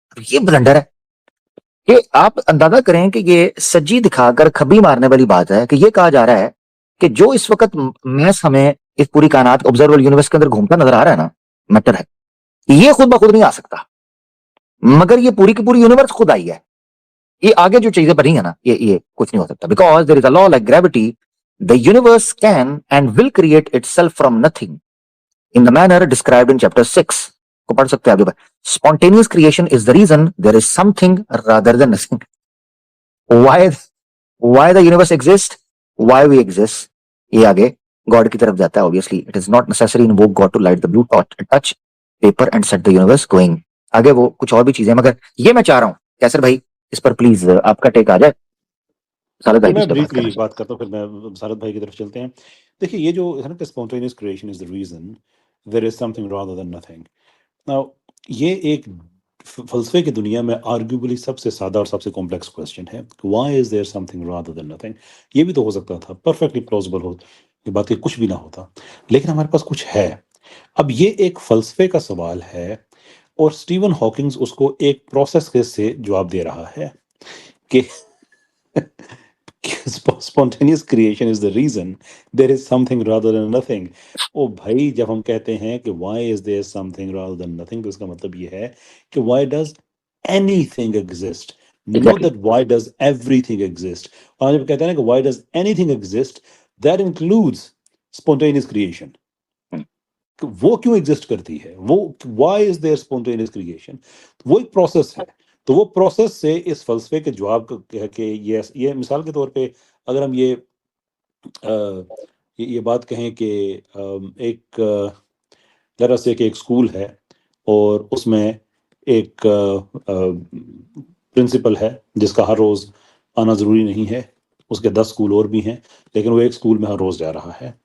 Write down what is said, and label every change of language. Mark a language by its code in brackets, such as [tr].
[ur] یہ بلنڈر ہے کہ آپ اندازہ کریں کہ یہ سجی دکھا کر کھبی مارنے والی بات ہے کہ یہ کہا جا رہا ہے کہ جو اس وقت میس ہمیں اس پوری کائنات آبزرویبل یونیورس کے اندر گھومتا نظر آ رہا ہے نا، میٹر ہے، یہ خود بخود نہیں آ سکتا، مگر یہ پوری کی پوری یونیورس خود آئی ہے. یہ آگے جو چیزیں بنی ہیں نا، یہ کچھ نہیں ہو سکتا. [en] Because there is a law like gravity, the universe can and will create itself from nothing in the manner described in chapter 6. [ur] کو پڑھ سکتے ہیں آپ. [en] Spontaneous creation is the reason there is something rather than nothing. Why the universe exists, why we exist. [ur] یہ آگے God کی طرف جاتا ہے. [en] Obviously it is not necessary invoke God to light the blue touch paper and set the universe going. [ur] آگے وہ کچھ اور بھی چیزیں، مگر یہ میں چاہ رہا ہوں کیسر بھائی اس پر پلیز آپ کا ٹیک آ جائے. میں بریفلی بات کرتا ہوں، پھر میں بصارت بھائی کی طرف چلتے ہیں. دیکھیے یہ جو ہے نا کہ [en] Spontaneous creation is the reason there is something rather than nothing. [ur] Now یہ ایک فلسفے کی دنیا میں آرگیوبلی سب سے سادہ اور سب سے کمپلیکس کویسچن ہے. [en] why is there something rather than nothing. [ur] یہ بھی تو ہو سکتا تھا، پرفیکٹلی پلازیبل ہو یہ بات کہ کچھ بھی نہ ہوتا، لیکن ہمارے پاس کچھ ہے. اب یہ ایک فلسفے کا سوال ہے اور اسٹیون ہاکنگز اس کو ایک پروسیس سے جواب دے رہا ہے کہ [en] spontaneous creation is the reason there is something rather than nothing. [ur] او بھائی جب ہم کہتے ہیں کہ [en] why is there something rather than nothing [ur] تو اس کا مطلب یہ ہے کہ [en] why does anything exist, not Exactly. that why does everything exist. [ur] اور جب کہتے ہیں نا کہ [en] why does anything exist, that includes spontaneous creation. [ur] کہ وہ کیوں ایگزسٹ کرتی ہے, وہ [en] why is there spontaneous creation, [ur] وہ ایک پروسیس ہے. تو وہ پروسیس سے اس فلسفے کے جواب کہ یہ مثال کے طور پہ اگر ہم یہ بات کہیں کہ ایک ذرا سے کہ ایک اسکول ہے اور اس میں ایک پرنسپل ہے جس کا ہر روز آنا ضروری نہیں ہے, اس کے 10 اسکول اور بھی ہیں لیکن وہ ایک اسکول میں ہر روز جا رہا ہے.